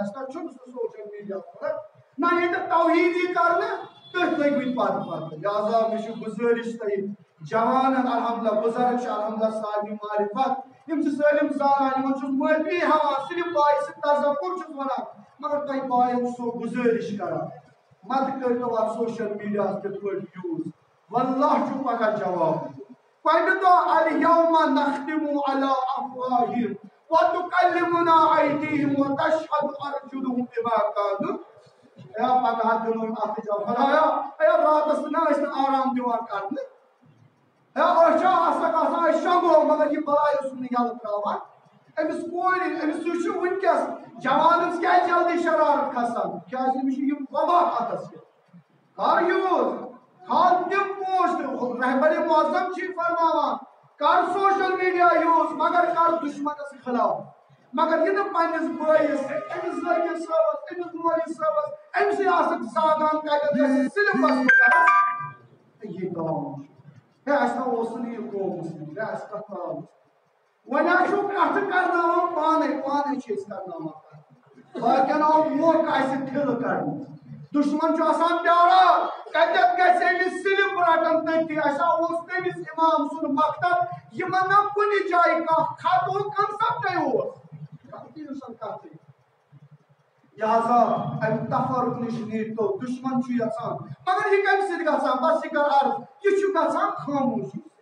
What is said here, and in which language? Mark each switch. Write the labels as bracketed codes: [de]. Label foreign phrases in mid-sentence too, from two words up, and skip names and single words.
[ks] اَسہِ تتھ چھُنہٕ سُہ [en] social media [ks] ضوٚرتھ نہ ییٚتہِ توحیٖد یی کرنہٕ تٔتھۍ لٔگۍ مٕتۍ پتہٕ لہذا مےٚ چھُ گُزٲرِش تۄہہِ جوانن الحمدللہ بُزرگ چھِ الحمدللہ صاحبِ معرفت یِم چھِ سٲلِم زانان یِمن چھُس معٲفی ہاوان صرف باعث تذکُر چھُس ونان مگر تۄہہِ باین چھُسو گُزٲرِش کران مت کٔرۍتو اتھ [en] social media [ks] تِتھ پٲٹھۍ یوٗز واللہ چھُ پگاہ جواب کمہِ دۄہ [ar] الیوم نختمُ علی افواہِہِم وَتُكَلِّمُنَا أَيْدِيهِمْ وَتَشْهَدُ أَرْجُلُهُمْ بِمَا كَانُوا [ks] اے پگہہ دِنُن اَتھ جا خۄدایا اے راتَس نہ ٲسۍ نہٕ آرام دِوان کرنہٕ اے أسۍ چھا آسان آسان أسۍ شۄنٛگو مگر یہِ بلاے اوس نہٕ یَلہٕ ترٛاوان أمِس کورِ أمِس وٕچھِو وٕنکٮ۪س جوانَس کیٛازِ جلدی شرارت کھسان کیٛازِ أمِس چھُ یِم وبا اَتَس کٮ۪تھ کر یوٗز تھاو تِم پوسٹ رہبر معظم چھِ فرماوان کر [en] social media [ks] یوز مگر کر دشمنس خلاف مگر یہ نہٕ پننِس بٲیِس أمِس زٲگِس صٲبَس أمِس مولوی صٲبَس أمسٕے آسکھ زاگان کَتٮ۪تھ گژھِ صِرفَس مُقرر یہِ کٲم چھُ ہے اَسہِ نہ اوس نہٕ یہِ قومَس منٛز ہے اَسہِ کَتھ ترٛاوُس وۄنۍ حظ چھُ کَتھٕ کرناوان پانے چھِ أسۍ کرناوان کَتھ باقین آو موقعہٕ اَسہِ ٹھِلہٕ کَڑنَس دشمن چھُ آسان پیاران کَتٮ۪تھ گژھِ أمِس صِرف رَٹان تٔتی اَسہِ اوس تٔمِس اِمام سُنٛد مکتب یِمن نہ کُنہِ جایہِ کانٛہہ خطُک کنسپٹے اوس کَتھٕے اوسن کَتھٕے لہذا اَمہِ تفرُق نِش نیٖرتو دشمن چھُ یژھان مگر یہِ کَمہِ سۭتۍ گژھان بس یہِ کر عرض یہِ چھُ گژھان خاموشی